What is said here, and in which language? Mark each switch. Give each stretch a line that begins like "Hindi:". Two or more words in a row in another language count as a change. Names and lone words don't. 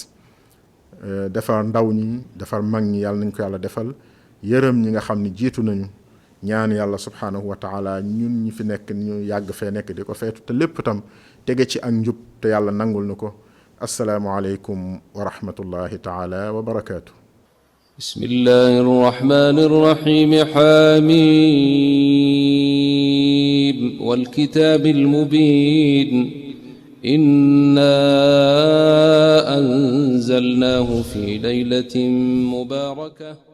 Wolof: defar ndaw ñi, defar mag ñi, yàlla nañ ko yàlla defal. yërëm ñi nga xam ni jiitu nañu. ñaan yàlla
Arabic: سبحانه وتعالى
Wolof: ñun ñi fi nekk ñu yàgg fee nekk di ko feetu, te lépp tam tege ci ak njub, te yàlla nangul nu ko.
Arabic: السلام عليكم ورحمة الله تعالى وبركاته. بسم الله الرحمن الرحيم حميم والكتاب المبين إنا أنزلناه في ليلة مباركة